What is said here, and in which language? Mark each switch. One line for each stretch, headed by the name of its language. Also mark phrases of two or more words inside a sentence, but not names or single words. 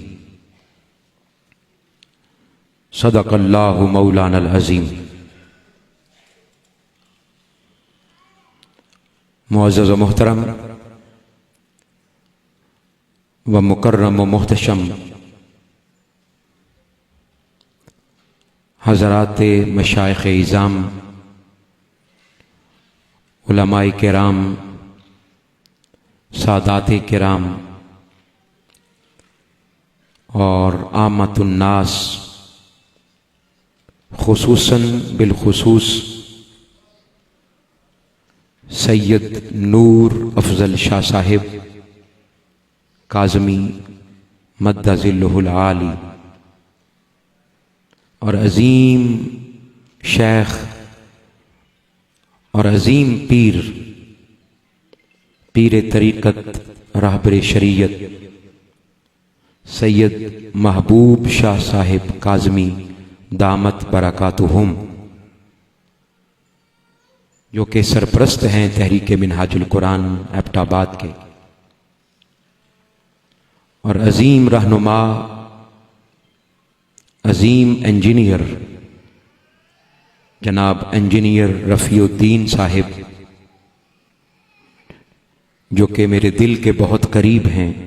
Arabic: صدق الله مولانا العظيم.
Urdu: معزز و محترم و مکرم و محتشم حضرات مشائخ عظام، علمائے کرام, سادات کرام اور عامۃ الناس، خصوصاً بالخصوص سید نور افضل شاہ صاحب کاظمی مدظلہ العالی اور عظیم شیخ اور عظیم शेख और अज़ीम پیر طریقت رہبر شریعت سید محبوب شاہ صاحب کاظمی دامت برکاتہم، جو کہ سرپرست ہیں تحریک منہاج القرآن ایبٹ آباد کے, اور عظیم رہنما، عظیم انجینئر جناب انجینئر رفیع الدین صاحب، جو کہ میرے دل کے بہت قریب ہیں,